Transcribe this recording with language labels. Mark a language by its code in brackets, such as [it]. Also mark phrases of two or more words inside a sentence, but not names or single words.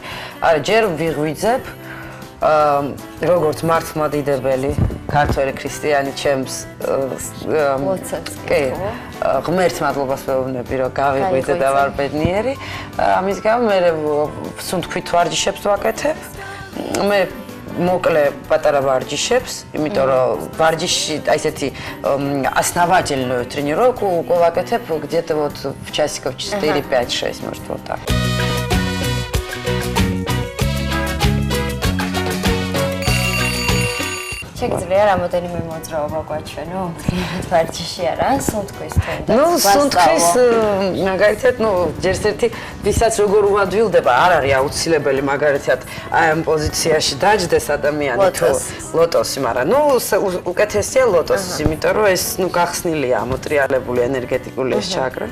[ka] არა, ჯერ ვიღვიძებ როგორც მართლმადიდებელი ქართველი ქრისტიანი ჩემს კი ღმერთ მადლობას ვეუბნები რომ გავიღვიძე და ვარ ბედნიერი ამის გამო მე სუნთქვით ვარჯიშებს ვაკეთებ მე მოკლე პატარა ვარჯიშებს იმიტომ რომ ვარჯიში აი ესეთი [ru] основательную тренировку [ka] вакეთებ [ru] где-то вот часиков 4-5-6 может вот так [ka] შეგიძლია რამოდენიმე მოძრაობა გვაჩვენო? მთლიანად ვარჯიში არა, სუნთქვის თუნდაც. ნუ სუნთქვის მაგალითად, ჯერ ერთი ვისაც როგორ უადვილდება, არ არის აუცილებელი მაგალითად აი ამ პოზიციაში დაჯდეს ადამიანი თუ ლოტოსი, მაგრამ უკეთესია ლოტოსი, იმიტომ რომ ეს გახსნილია ამოტრიალებული ენერგეტიკული ეს ჩაკრა.